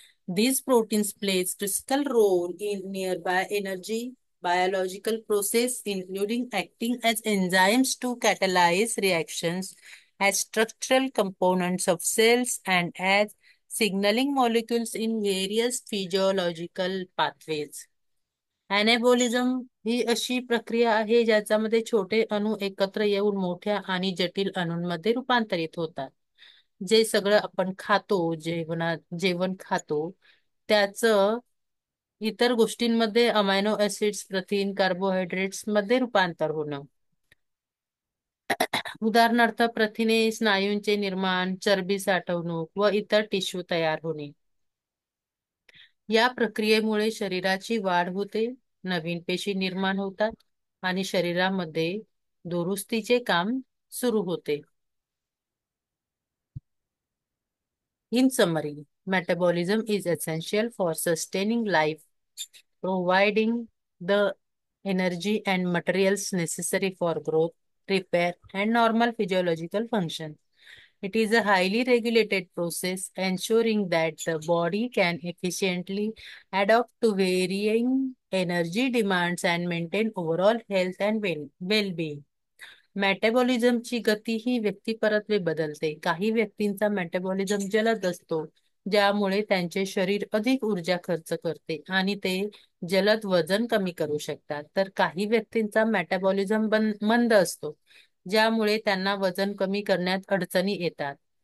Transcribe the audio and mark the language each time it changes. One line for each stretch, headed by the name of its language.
English: These proteins play a critical role in nearby energy biological process, including acting as enzymes to catalyze reactions, as structural components of cells, and as signaling molecules in various physiological pathways.
Marathi: ॲनाबॉलिझम ही अशी प्रक्रिया आहे ज्याच्यामध्ये छोटे अणू एकत्र येऊन मोठ्या आणि जटिल अणूंमध्ये रूपांतरित होतात. जे सगळं आपण खातो, जेवण खातो, त्याचं इतर गोष्टींमध्ये अमायनो ऍसिड्स, प्रथिन, कार्बोहायड्रेट्स मध्ये रूपांतर होणं. उदाहरणार्थ प्रथिने, स्नायूंचे निर्माण, चरबी साठवणूक व इतर टिश्यू तयार होणे. या प्रक्रियेमुळे शरीराची वाढ होते, नवीन पेशी निर्माण होतात आणि शरीरामध्ये दुरुस्तीचे काम सुरू होते.
English: In summary, metabolism is essential for sustaining life, providing the energy and materials necessary for growth, repair, and normal physiological function. It is a highly regulated process ensuring that the body can efficiently adapt to varying energy demands and maintain overall health and well-being.
Marathi: मेटाबॉलिझमची गती ही व्यक्तिपरत्वे बदलते. काही व्यक्तींचा metabolism जलद असतो, ज्यामुळे त्यांचे शरीर अधिक ऊर्जा खर्च करते आणि ते जलद वजन कमी करू शकतात. तर काही व्यक्तींचा मेटाबॉलिझम मंद असतो, ज्यामुळे त्यांना वजन कमी करण्यात अडचणी येतात.